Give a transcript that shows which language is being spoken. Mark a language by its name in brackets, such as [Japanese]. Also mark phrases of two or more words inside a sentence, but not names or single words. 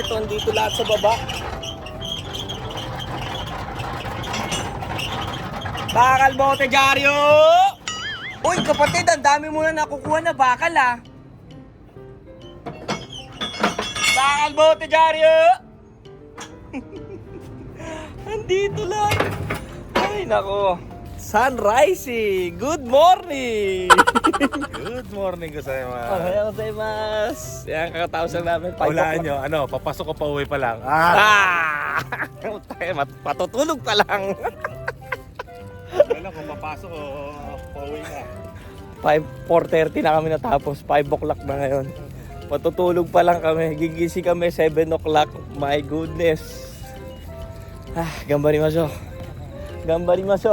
[Filipino] Oh, dito lahat sa baba. Bakal bote, Jaryo! Uy, kapatid, ang dami mo na nakukuha na bakal, ah. Bakal bote, Jaryo! Andito lang. Ay, nako. Sunrise! [English] Good morning! Good morning [Filipino] ko sa'yo, [Japanese] おはようございます! [Filipino] Yan, kakatapos lang namin. Hulaan nyo, ano, papasok ko pa uwi pa lang. Patutulog pa lang. Wala kung papasok o pa uwi na. 4:30 na kami natapos. 5 o'clock na ngayon. Matutulog pa lang kami. Gigising kami 7 o'clock. [English] My goodness. [Japanese] 頑張ります。頑張ります.